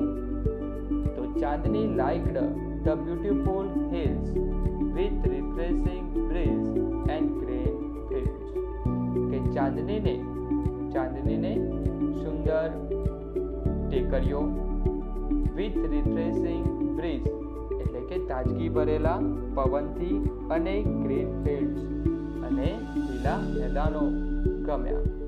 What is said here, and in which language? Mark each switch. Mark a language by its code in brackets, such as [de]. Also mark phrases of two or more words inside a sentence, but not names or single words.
[en] તો ચાંદની liked the beautiful hills with refreshing breeze and green fields. [gu] ચાંદનીને સુંદર ટેકરીઓ [en] with refreshing breeze [gu] એટલે કે તાજગી ભરેલા પવનથી અને [en] green fields [gu] અને લીલા મેદાનો ગમ્યા.